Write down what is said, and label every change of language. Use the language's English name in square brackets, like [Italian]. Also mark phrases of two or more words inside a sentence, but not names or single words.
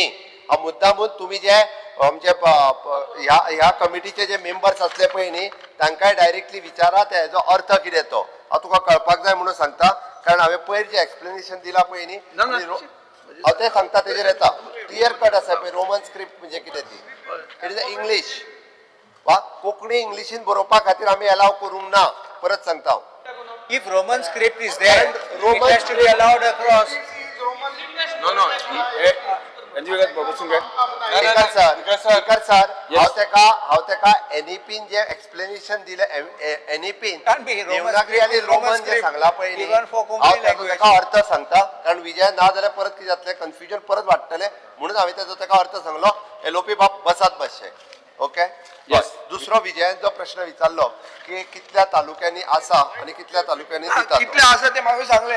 [Konkani] हा मुद्दामून तुम्ही जे आमचे ह्या कमिटीचे जे मेंबर्स असले पळय न्ही तांकांय डायरेक्टली विचारा हेजो अर्थ कितें तो. हांव तुका कळपाक जाय म्हणून सांगता कारण हांवें पयर जे एक्सप्लेनेशन दिला पळय न्ही हांव तें सांगता तेजेर येता [English] clear cut [Konkani] आसा पळय [English] Roman script [Konkani] म्हणजे कितें ती [English] it is English [Konkani] वा कोंकणी इंग्लिशीन बरोवपा खातीर आमी अलाव करूंक ना. परत सांगता हांव. [English] If Roman script is there, it has to be allowed across. No. [Marathi] रणजित बसून घ्या. [English] speaker sir Yes. [Konkani] हांव तेका एनईपीन जे एक्सप्लेनेशन दिले एनईपीन [English] Can't be Roman [Konkani] देवनागरी आणि [English] script, Roman [Konkani] रोमन जे [English] script, [Konkani] सांगला पळय न्ही [English] even for [Konkani] हांव [English] Konkani [Konkani] तेका [English] language. [Konkani] तेका अर्थ सांगता कारण विजय ना जाल्यार परत कितें जातलें कन्फ्युजन परत वाडटलें म्हणून हांवें तेजो तेका अर्थ सांगलो एलोपी बाब बसात मातशे ओके [English] Yes. [Konkani] दुसरो विजयान जो प्रश्न विचारलो की कितल्या तालुक्यांनी आसा आणि कितल्या तालुक्यांनी दिता कितले आसा ते म्हाका सांगले